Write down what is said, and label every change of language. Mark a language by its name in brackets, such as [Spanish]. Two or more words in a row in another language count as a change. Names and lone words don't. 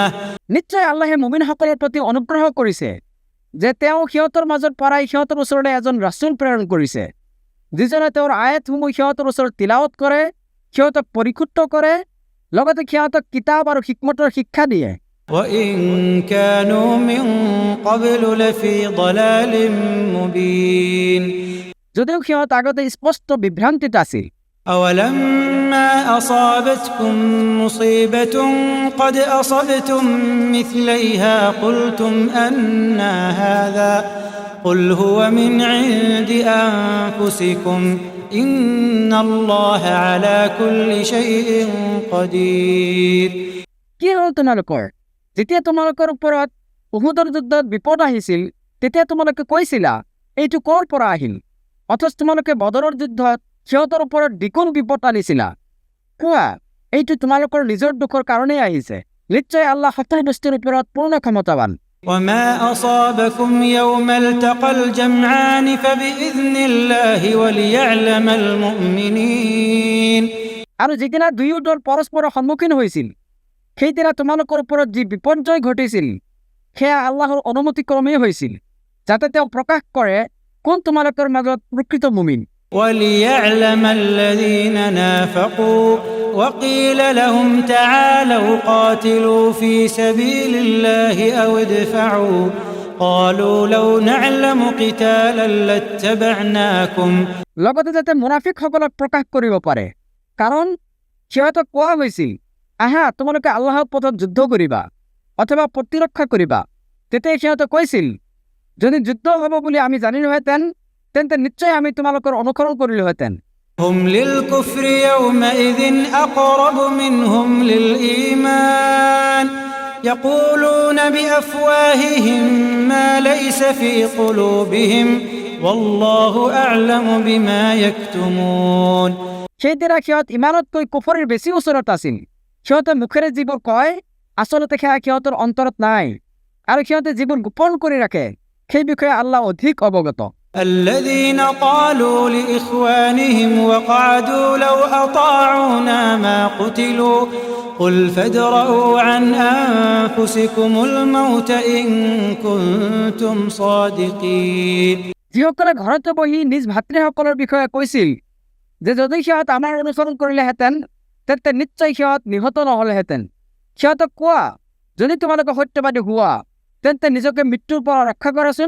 [Assamese] নিশ্চয় আল্লাহে মুমিনসকলৰ প্ৰতি অনুগ্ৰহ কৰিছে যে তেওঁ সিহঁতৰ মাজত পৰাই সিহঁতৰ ওচৰলৈ এজন ৰাসূল প্ৰেৰণ কৰিছে, যিজনে তেওঁৰ আয়াতসমূহ সিহঁতৰ ওচৰত তিলাৱত কৰে, সিহঁতক পৰিশুদ্ধ কৰে, লগতে সিহঁতক কিতাপ আৰু হিকমতৰ শিক্ষা দিয়ে। [Arabic] وإن كانوا من قبل لفي ضلال مبين। [Assamese] যদিও সিহঁত আগতে স্পষ্ট বিভ্ৰান্তিত আছিল। [Arabic] أولما أصابتكم مصيبة قد أصبتم مثليها قلتم أنى هذا قل هو من عند أنفسكم إن الله على كل شيء قدير। [Assamese] কি হ'ল তোমালোকৰ? যেতিয়া তোমালোকৰ ওপৰত উহুদৰ যুদ্ধত বিপদ আহিছিল তেতিয়া তোমালোকে কৈছিলা এইটো ক'ৰ পৰা আহিল, অথচ তোমালোকে বদৰৰ যুদ্ধত সিহঁতৰ ওপৰত দ্বিগুণ বিপদ আনিছিলা। কোৱা এইটো তোমালোকৰ নিজৰ দুখৰ কাৰণেই আহিছে। নিশ্চয় আল্লাহ সত্য বস্তুৰ ওপৰত পূৰ্ণ ক্ষমতাৱান। [Arabic] وما أصابكم يوم التقى الجمعان فبإذن الله وليعلم المؤمنين। [Assamese] আৰু যিদিনা দুয়ো দল পৰস্পৰৰ সন্মুখীন হৈছিল সেইদিনা তোমালোকৰ ওপৰত যি বিপৰ্যয় ঘটিছিল সেয়া আল্লাহৰ অনুমতিক্ৰমেই হৈছিল, যাতে তেওঁ প্ৰকাশ কৰে কোন তোমালোকৰ মাজত প্ৰকৃত মুমিন। [Arabic] وليعلم الذين نافقوا وقيل لهم تعالوا قاتلوا في سبيل الله أو ادفعوا قالوا لو نعلم قتالا لاتبعناكم। [Assamese] লগতে যাতে মুনাফিকসকলক প্ৰকাশ কৰিব পাৰে, কাৰণ সিহঁতক কোৱা হৈছিল আহা তোমালোকে আল্লাহৰ পথত যুদ্ধ কৰিবা অথবা প্ৰতিৰক্ষা কৰিবা। তেতিয়া সিহঁতে কৈছিল যদি যুদ্ধ হ'ব বুলি আমি জানিলোহেঁতেন তেন্তে নিশ্চয় আমি তোমালোকৰ অনুসৰণ কৰিলোহেঁতেন। [Arabic] هم للكفر يومئذ أقرب منهم للإيمان يقولون بأفواههم ما ليس في قلوبهم والله أعلم بما يكتمون। [Assamese] সেইদিনা সিহঁত ইমানতকৈ কুফৰৰ বেছি ওচৰত আছিল। সিহঁতে মুখেৰে যিবোৰ কয় আচলতে সেয়া সিহঁতৰ অন্তৰত নাই, আৰু সিহঁতে যিবোৰ গোপন কৰি ৰাখে সেই বিষয়ে আল্লাহ অধিক অৱগত। [Arabic] الذين قالوا لإخوانهم وقعدوا لو أطاعونا ما قتلوا قل فادرءوا عن أنفسكم الموت إن كنتم صادقين। [Assamese] যিসকলে ঘৰতে বহি নিজ ভাতৃসকলৰ বিষয়ে কৈছিল যে যদি সিহঁত আমাৰ অনুসৰণ কৰিলেহেঁতেন তেন্তে নিশ্চয় সিহঁত নিহত নহ'লেহেঁতেন, সিহঁতক কোৱা যদি তোমালোকে সত্যবাদী হোৱা তেন্তে নিজকে মৃত্যুৰ পৰা ৰক্ষা কৰাচোন।